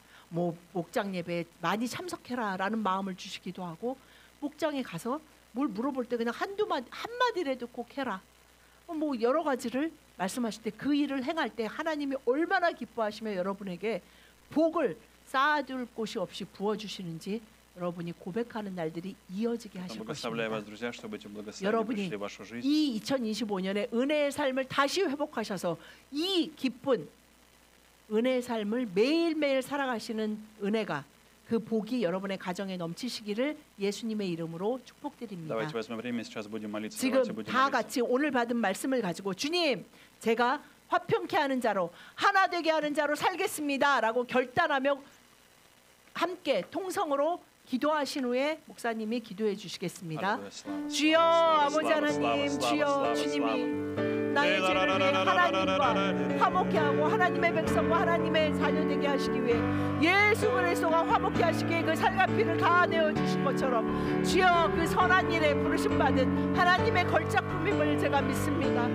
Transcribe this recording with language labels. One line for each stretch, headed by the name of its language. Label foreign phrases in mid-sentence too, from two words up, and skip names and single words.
Korean: 뭐 목장 예배에 많이 참석해라라는 마음을 주시기도 하고, 목장에 가서 뭘 물어볼 때 그냥 한마디라도 꼭 해라. 뭐 여러 가지를 말씀하실 때 그 일을 행할 때 하나님이 얼마나 기뻐하시며 여러분에게 복을 쌓아둘 곳이 없이 부어주시는지 여러분이 고백하는 날들이 이어지게 하실
Russian: Благословляю вас,
Korean: 것입니다.
Russian: друзья, чтобы эти благословения
Korean: 여러분이
Russian: пришли в вашу жизнь.
Korean: 이 2025년에 은혜의 삶을 다시 회복하셔서 이 기쁜 은혜의 삶을 매일매일 살아가시는 은혜가, 그 복이 여러분의 가정에 넘치시기를 예수님의 이름으로 축복드립니다.
Russian: Давайте возьмем время, сейчас будем молиться.
Korean: 지금
Russian: Давайте будем
Korean: 다
Russian: молиться.
Korean: 같이 오늘 받은 말씀을 가지고 주님, 제가 화평케 하는 자로, 하나 되게 하는 자로 살겠습니다 라고 결단하며 함께 통성으로 기도하신 후에 목사님이 기도해 주시겠습니다.
Russian: Аллилуйя, слава,
Korean: 주여,
Russian: слава,
Korean: 아버지
Russian: слава,
Korean: 하나님,
Russian: слава,
Korean: 주여,
Russian: слава,
Korean: 주님이
Russian: слава.
Korean: 나의 죄를 위해 하나님과 화목케 하고 하나님의 백성과 하나님의 자녀 되게 하시기 위해 예수 그리스도가 화목케 하시기 위해 그 살과 피를 다 내어 주신 것처럼, 주여, 그 선한 일에 부르심 받은 하나님의 걸작품임을 제가 믿습니다.